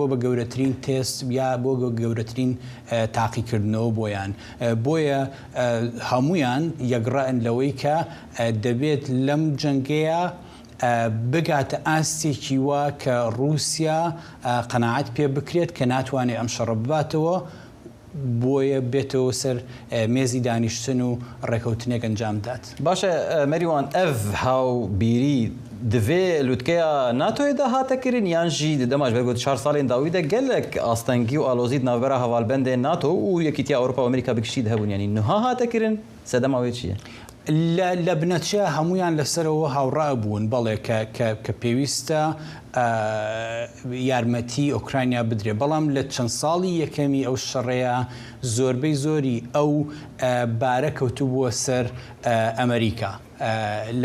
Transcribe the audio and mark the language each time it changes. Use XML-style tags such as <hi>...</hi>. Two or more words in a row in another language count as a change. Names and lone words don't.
<ckb>بە گەورەترین تێست یا بۆ گەورەترین تاقیکردنەوە بۆیان بۆیە هەمویان یەکڕائن لەوەی کە دەبێت لەم جەنگەیە بگاتە ئاستێکی وە کە رووسیا قەناعەت پێ بکرێت کە ناتوانێت ئەم شەڕە بباتەوە بۆیە بێتەوە سەر مێزی دانیشتن و ڕێکەوتنێک ئەنجام دات.</ckb> <ku>باشە مەریوان ئەڤ هاوبیری divê lûtkeya NATOyê de hate kirin yan jî di dema ji ber got 4 salên dawî de gelek astengî û alozî di navbera hevalbendên NATO û Yekîtiya Ewropa û Amerîka bikişî de hebûn yanî niha hate kirin sedema wê çi ye?</ku> <ckb>لە بنەچە هەمویان لەسەرەوە هاوڕا بوون بەڵێ کە پێویستە یارمەتی ئۆکرانیا بدرێ بەڵام لە چەند ساڵی یەکەمی ئەو شەڕەیە زۆربەی زۆری ئەو بارە کەوتوو بووە سەر ئەمریکا لە</ckb>